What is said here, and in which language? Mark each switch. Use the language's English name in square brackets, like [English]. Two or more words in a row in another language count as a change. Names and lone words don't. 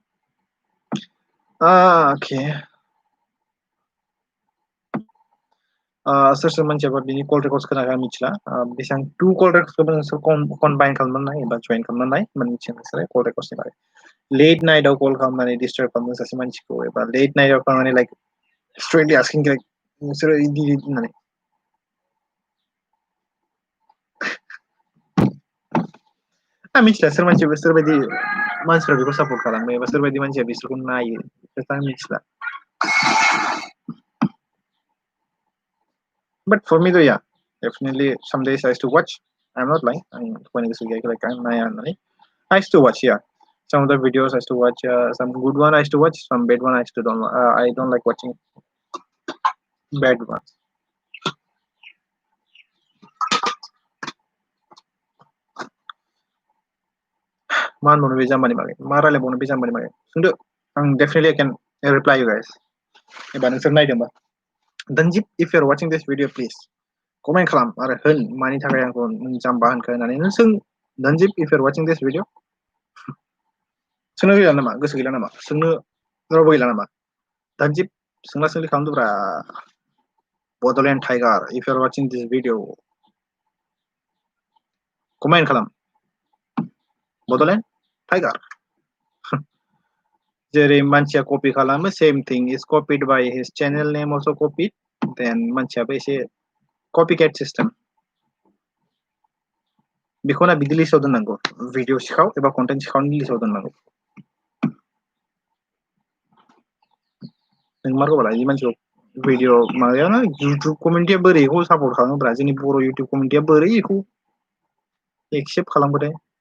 [Bodo] okay सोर सोर मानसियाबा बिनि [English] call records [Bodo] खोनागोन मिथिला बेसेबां 2 [English] call records [Bodo] नोंसोर कम्बाइन खालामनानै एबा जइन खालामनानै मिथियो नोंसोर [English] call records [Bodo] बागै [English] late night call [Bodo] खालामनानै डिस्टार्ब खालामो सासे मानसिखौ एबा [English] late night [Bodo] खालामनानै [English] like straightly asking like [Bodo] नोंसोरो इदि होननानै आं मिथिला सोर मानसिया सोरबायदि मानसिफ्रा बेखौ सापर्ट खालामो एबा सोरबायदि मानसिया बिसोरखौ नायो बेखौ आं मिथिला [English] but for me though yeah definitely some days I used to watch I'm not lying I'm going to say like I'm I used to watch yeah some of the videos I used to watch some good one I used to watch some bad one I don't like watching bad ones [Bodo] मा होनबावनो बे जाम्बानि बागै मा रायलायबावनो बे जाम्बानि बागै सोंदो आं [English] definitely I can reply you guys [Bodo] एबा नोंसोर नायदोंबा Danjip [English] if you're watching this video please comment [Bodo] खालाम आरो होन मानि थाखाय आंखौ नों जाम्बा होनखो होननानै नों सों Danjip [English] if you're watching this video [Bodo] सोंनो गैला नामा गोसो गैला नामा सोंनो रावबो गैला नामा Danjip सोंला सोंलि खालामदोब्रा Bodoland Tiger [English] if you're watching this video comment [Bodo] खालाम Bodoland Tiger जेरै मानसिया कपि खालामो [English] same thing is copied by his channel name also copied then [Bodo] मानसियाबो एसे [English] copycat system [Bodo] बेखौना बिदि लिस्टआव दोननांगौ भिडिअ सिखाव एबा कन्टेन्ट सिखावनि लिस्टआव दोननांगौ नोंमारगौबालाय बे मानसिखौ भिडिअ माबायावनो [English] YouTube community [Bodo] बोरै बेखौ सापर्ट खालामोब्रा जोंनि बर' [English] YouTube community [Bodo] बोरै बेखौ एक्सेप्ट खालामबोथाय